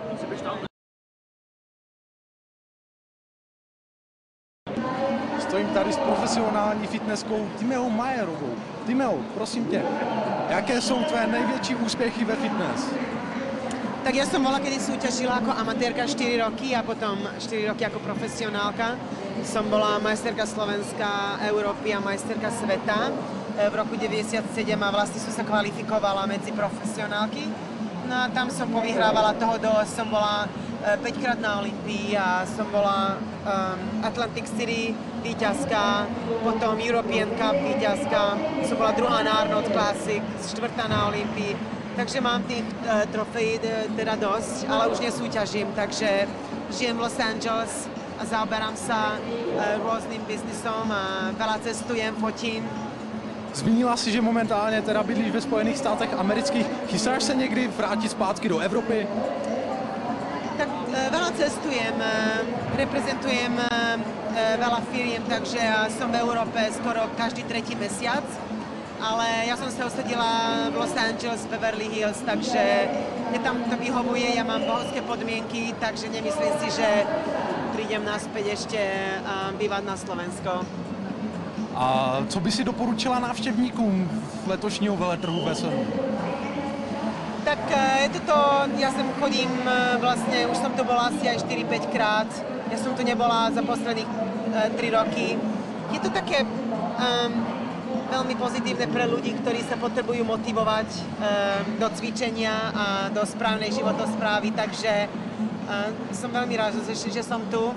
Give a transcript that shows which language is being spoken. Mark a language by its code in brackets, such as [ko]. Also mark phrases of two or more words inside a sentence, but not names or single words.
[cs] Stojím tady s profesionální fitnesskou Timeou Majerovou. Timeo, prosím tě, jaké jsou tvé největší úspěchy ve fitness? [sk] Tak ja som bola, kedy súťažila ako amatérka 4 roky a potom 4 roky ako profesionálka. Som bola majsterka Slovenska, Európy a majsterka sveta v roku 97 a vlastne som sa kvalifikovala medzi profesionálky. No a tam som povyhrávala toho dosť, som bola 5-krát na Olympii a som bola Atlantic City víťazka, potom European Cup víťazka, som bola druhá na Arnold Classic, štvrtá na Olympii. Takže mám tých trofejí teda dosť, ale už nesúťažím, takže žijem v Los Angeles a zaoberám sa rôznym biznisom a veľa cestujem, fotím. [cs] Zmínila si, že momentálně teda bydlíš ve Spojených státech amerických. Chystáš se někdy vrátit zpátky do Evropy? [sk] Tak veľa cestujem, reprezentujem veľa firiem, takže som v Európe skoro každý tretí mesiac. Ale ja som sa usadila v Los Angeles, Beverly Hills, takže mne tam to vyhovuje, ja mám bohovské podmienky, takže nemyslím si, že prídem naspäť ešte bývať na Slovensko. [cs] A co by si doporučila návštěvníkům letošního veletrhu v SNU? [sk] Tak je to to, ja sem chodím vlastne, už som tu bola asi aj 4-5 krát, ja som tu nebola za posledných 3 roky. Je to také veľmi pozitívne pre ľudí, ktorí sa potrebujú motivovať do cvičenia a do správnej životosprávy, takže som veľmi rád, že som tu.